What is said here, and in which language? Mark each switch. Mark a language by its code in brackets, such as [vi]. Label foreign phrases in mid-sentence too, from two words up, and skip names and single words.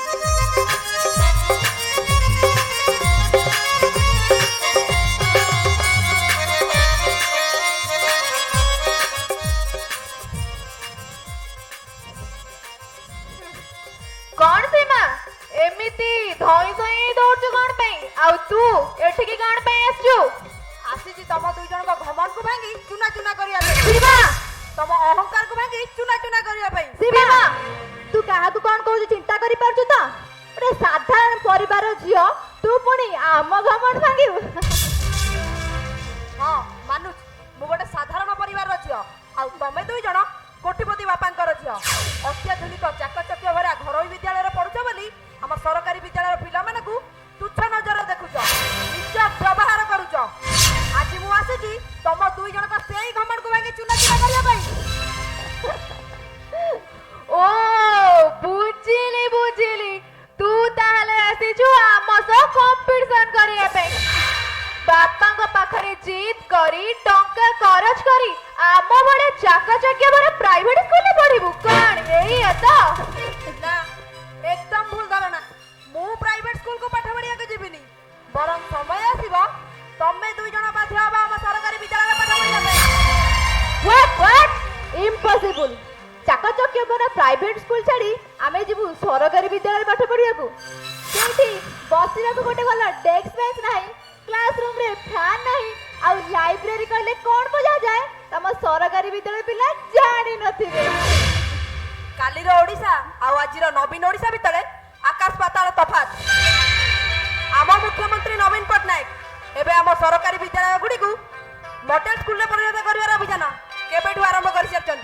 [or] କଉଣ ସେ ମା ଏମିତି ଧାଇଁ ଧାଇଁ ଦଉଡ଼ୁଛୁ କଉଣ ପାଇଁ ଆ ତୁ ଏଠି କି କଉଣ ପାଇଁ ଆସୁଛୁ? ଆସି ଜି ତମ ଦୁଇ ଜଣ କୁ ଘମଣ୍ଡ କୁ ଭାଙ୍ଗି ଚୁନା ଚୁନା କରିବା ପାଇଁ। शिवा ତମ ଅହଙ୍କାର କୁ ଭାଙ୍ଗି ଚୁନା ଚୁନା କରିବା ପାଇଁ। ଶିବା ତୁ କାହା କୁ କଉଣ କହୁ ଚିନ୍ତା କରି ପଡ଼ୁଛୁ ତ? ଓରେ ସାଧାରଣ ପରିବାର ଝିଅ ତୁ ପୁଣି ଆମ ଘମଣ୍ଡ ଭାଙ୍ଗିବୁ? ହଁ ମାନୁଛ ମୁଁ ଗୋଟେ ସାଧାରଣ ପରିବାର ଝିଅ ଆ ତମେ ଦୁଇ ଜଣ କୋଟିପତି ବାପାଙ୍କର ଝିଅ। ଅତ୍ୟାଧୁନିକ ଚାକଚକ୍ୟ ଭରା ଘରୋଇ ବିଦ୍ୟାଳୟ ପଢ଼ୁଛ ବୋଲି ଆମ ସରକାରୀ ବିଦ୍ୟାଳୟ ପିଲା ମାନେ କୁ ତୁଚ୍ଛ ନଜର ଦେଖୁଛ, ନିଜ ବ୍ୟବହାର କରୁଛ। ଆଜି ମୁଁ ଆସି ତମ ଦୁଇ ଜଣ ର ସେଇ ଘମଣ୍ଡ କୁ ଭାଙ୍ଗି ଚୁନା ଚୁନା କରିବା ପାଇଁ। ଓ ବୁଝିଲି ବୁଝିଲି, ତୁ ତାହାଲେ ଆସିଛୁ ଆମ ସହ କମ୍ପିଟିସନ କରିବା ପାଇଁ। ବାପା କୁ ପାଖରେ ଜିତ କରି ଟଙ୍କା ଖର୍ଚ୍ଚ କରି ଆମ ବଡ଼େ ଚାକଚକ୍ୟ ଭରା [en] private school [or] ରେ ପଢ଼ିବୁ କଉଣ? ଏହି ଏତା ନା ଏକଦମ ଭୁଲ ଧାରଣା। मु [en] private school [or] କୁ ପାଠ ପଢ଼ିବା କୁ ଜୀବନି, ବରଂ ସମୟ ଆସିବ ତମେ ଦୁଇ ଜଣ ବାଧ୍ୟ ହେବ ଆମ ସରକାରୀ ବିଦ୍ୟାଳୟ ପାଠ ପଢ଼ିବା ପାଇଁ। [en] What impossible. [or] ଚାକଚକ୍ୟ ଭରା [en] private school [or] ଛାଡ଼ି ଆମେ ଯିବୁ ସରକାରୀ ବିଦ୍ୟାଳୟ ପାଠ ପଢ଼ିବା କୁ। ସେଠି ବସିବା କୁ ଗୋଟେ ଭଲ [en] desk bench [or] ନାହିଁ, କ୍ଲାସରୁମ ରେ ଫ୍ୟାନ ନାହିଁ, ଆ ଲାଇବ୍ରେରୀ କହିଲେ କଉଣ ବୁଝା ଯାଏ ତମ ସରକାରୀ ବିଦ୍ୟାଳୟ ପିଲା ଜାଣି ନଥିବେ। କାଲିର ଓଡ଼ିଶା ଆ ଆଜିର ନବୀନ ଓଡ଼ିଶା ଭିତରେ ଆକାଶ ପାତାଳ ତଫାତ। ଆମ ମୁଖ୍ୟମନ୍ତ୍ରୀ ନବୀନ ପଟ୍ଟନାୟକ ଏବେ ଆମ ସରକାରୀ ବିଦ୍ୟାଳୟ ଗୁଡ଼ି କୁ [en] model school [or] ରେ ପରିଣତ କରିବାର ଅଭିଯାନ କେବେଠୁ ଆରମ୍ଭ କରି ସାରିଛନ୍ତି।